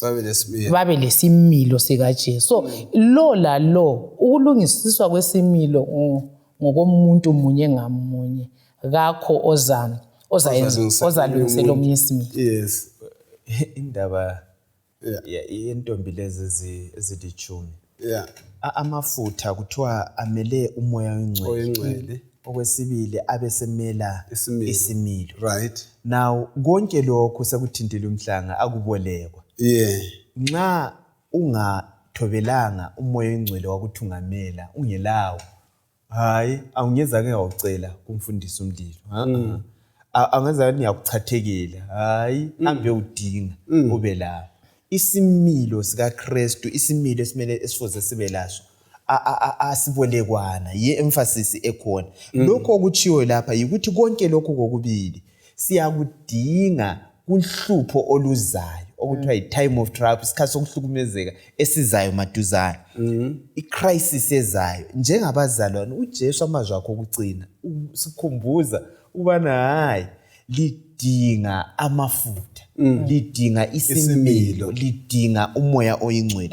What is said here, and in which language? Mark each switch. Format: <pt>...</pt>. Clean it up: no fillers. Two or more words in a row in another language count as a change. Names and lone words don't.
<nd>Babe lesimilo sikaJesu. So lo ukulungisiswa kwesimilo ngokomuntu munye ngamunye kakho ozalungisela omunye isimilo.</nd> <en>Yes.</en> <nd>Indaba yentombi lezi ezilithumi.</nd> <en>Yeah.</en> <nd>Amafutha kuthiwa amele umoya oyingcwele. Okwesibili abesemela isimilo.</nd> <en>Right.</en> <nd>Now konke lokho sekuthintile umhlanga akubolekwa.</nd> <en>Yeah.</en> <nd>Nxa ungathobelanga umoya oyingcwele wakuthungamela ungelawo, hayi awungeza ke ngawucela kumfundisi umlilo. Angaza niyakuchathekela, hayi hambe udinga ube lawo. Isimilo sikaKristu, isimilo esimele esifuze sibe laso asibolekwana, emphasis ekhona. Lokho okuchiwe lapha yikuthi konke lokho kokubili siyakudinga kunhlupho oluzayo okuthiwa i-</nd> <en>time of trouble,</en> <nd>isikhathi sokuhlukumezeka esizayo maduzane. I-crisis ezayo njengabazalwane uJesu amazwi akho okugcina sikhumbuza ubana hayi lidinga amafutha, lidinga isimilo, lidinga umoya oyingcwele.</nd>